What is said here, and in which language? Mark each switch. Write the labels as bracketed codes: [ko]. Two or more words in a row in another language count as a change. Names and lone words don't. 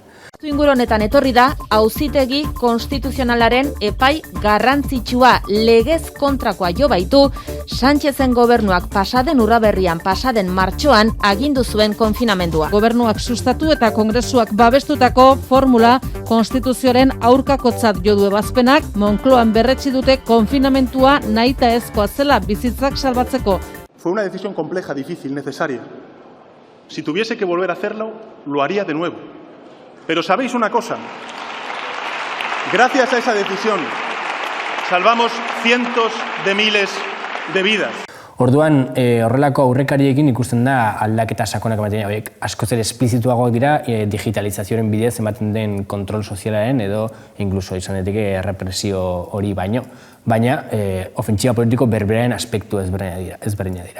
[eu] Inguru honetan etorri da, Auzitegi Konstituzionalaren epai garrantzitsua legez kontrakoa jo baitu, Sánchezen gobernuak pasaden urraberrian, pasaden martxoan agindu zuen konfinamendua. Gobernuak sustatu eta kongresuak babestutako formula konstituzioaren aurkakotzat jo du ebazpenak, Moncloan berretsi dute konfinamentua nahita ezkoa zela bizitzak salbatzeko. [es] Fue una decisión compleja, difícil, necesaria. Si tuviese que volver a hacerlo, lo haría de nuevo. Pero ¿sabéis una cosa? Gracias a esa decisión, salvamos cientos de miles de vidas. [eu] Orduan, horrelako aurrekariekin ikusten da aldaketa sakonak ematen horiek askoz ere esplizituagoak dira digitalizazioaren bidez ematen den kontrol sozialaren edo inkluso izan daiteke represio hori baino. Baina, ofentsiba politiko berberaren aspektu ezberdina dira.